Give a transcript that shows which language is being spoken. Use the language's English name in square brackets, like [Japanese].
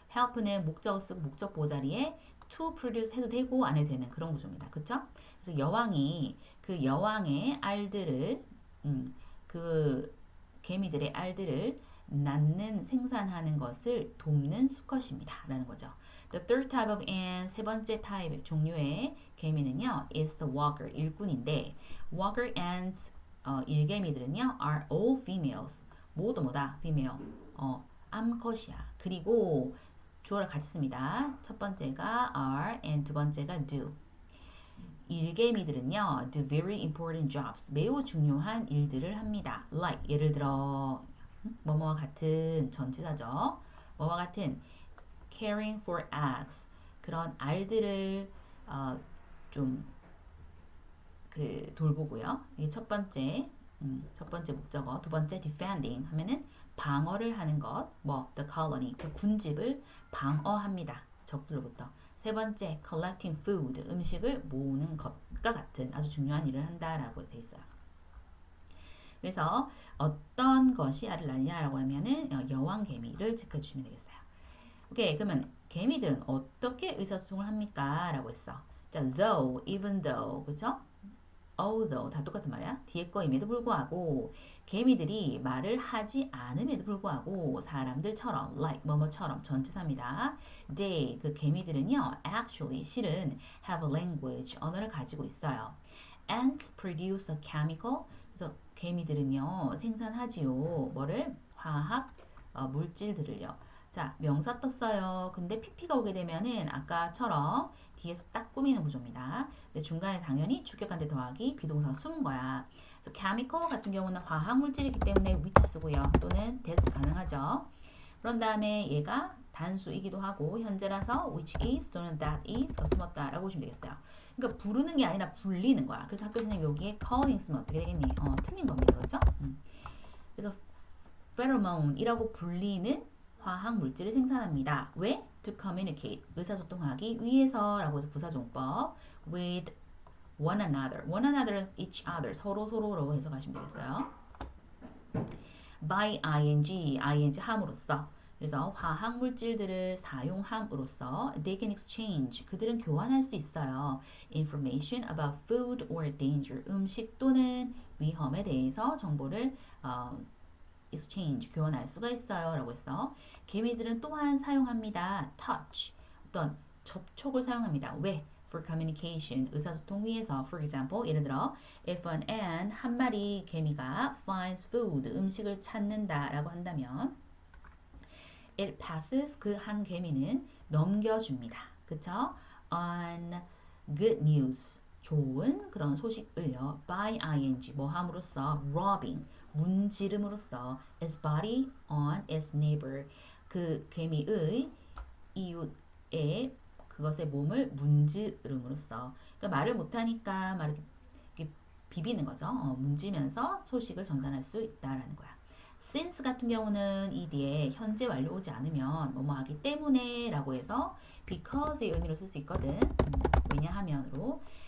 [Korean] help는 목적어 쓰고 목적 보호 자리에 [English] to produce [Korean] 해도 되고 안 해도 되는 그런 구조입니다. 그쵸? 그래서 여왕이 그 여왕의 알들을 그 개미들의 알들을 낳는 생산하는 것을 돕는 수컷입니다. 라는 거죠. [English] The third type of ant, [Korean] 세 번째 타입 종류의 개미는요 [English] is the walker, [Korean] 일꾼인데 [English] walker ants, [Korean] 일개미들은요 [English] are all females, [Korean] 모두 뭐다? female, 암컷이야. 그리고 주어를 같이 씁니다. 첫 번째가 are and 두 번째가 do. 일개미들은요 [English] do very important jobs, [Korean] 매우 중요한 일들을 합니다. like 예를 들어 뭐뭐와 같은 전치사죠. 뭐와 같은 [English] caring for eggs, [Korean] 그런 알들을 좀 그 돌보고요. 이게 첫 번째 목적어. 두 번째 defending 하면은 방어를 하는 것, 뭐 [English] the colony [Korean] 그 군집을 방어합니다. 적들로부터. 세 번째 [English] collecting food [Korean] 음식을 모으는 것과 같은 아주 중요한 일을 한다라고 돼 있어요. 그래서 어떤 것이 알을 낳냐라고 하면은 여왕 개미를 체크해 주시면 되겠어요. 오케이, 그러면 개미들은 어떻게 의사소통을 합니까? 라고 했어. [English] 자, though, even though, 그죠? [Korean] although 다 똑같은 말이야. 뒤에 거임에도 불구하고 개미들이 말을 하지 않음에도 불구하고 사람들처럼 like 뭐뭐처럼 전치사입니다. they 그 개미들은요 actually 실은 [English] have a language [Korean] 언어를 가지고 있어요. [English] ants produce a chemical [Korean] 그래서 개미들은요 생산하지요. 뭐를? 화학 물질들을요. 자, 명사 떴어요. 근데 pp가 오게 되면은 아까처럼 뒤에서 딱 꾸미는 구조입니다. 근데 중간에 당연히 주격한데 더하기 비동사가 숨은 거야. 그래서 chemical 같은 경우는 화학 물질이기 때문에 which 쓰고요. 또는 that 가능하죠. 그런 다음에 얘가 단수이기도 하고 현재라서 which is 또는 that is가 숨었다라고 보시면 되겠어요. 그러니까 부르는 게 아니라 불리는 거야. 그래서 학교 선생님 여기에 calling 쓰면 어떻게 되겠니? 틀린 겁니다. 그렇죠? 그래서 pheromone이라고 불리는 화학 물질을 생산합니다. 왜? [English] To communicate [Korean] 의사소통하기 위해서라고 해서 부사종법 [English] with one another. one another is each other. [Korean] 서로로 해석하시면 되겠어요. by ing 함으로써 그래서 화학 물질들을 사용함으로써 [English] they can exchange [Korean] 그들은 교환할 수 있어요. [English] information about food or danger [Korean] 음식 또는 위험에 대해서 정보를 exchange 교환할 수가 있어요 라고 했어. 개미들은 또한 사용합니다. touch 어떤 접촉을 사용합니다. 왜? [English] for communication [Korean] 의사소통 위해서. [English] for example [Korean] 예를 들어 [English] if an ant [Korean] 한 마리 개미가 [English] finds food [Korean] 음식을 찾는다 라고 한다면 [English] it passes [Korean] 그 한 개미는 넘겨줍니다. 그쵸? [English] on good news [Korean] 좋은 그런 소식을요 [English] by ing 뭐 함으로써 robbing [Korean] 문지름으로써 [English] its body on its neighbor. [Korean] 그 개미의 이웃의 그것의 몸을 문지름으로써. 그러니까 말을 못하니까 말을 이렇게 비비는 거죠. 문지면서 소식을 전달할 수 있다라는 거야. since 같은 경우는 이 뒤에 현재 완료 오지 않으면 뭐뭐 하기 때문에 라고 해서 because의 의미로 쓸 수 있거든. 왜냐하면으로.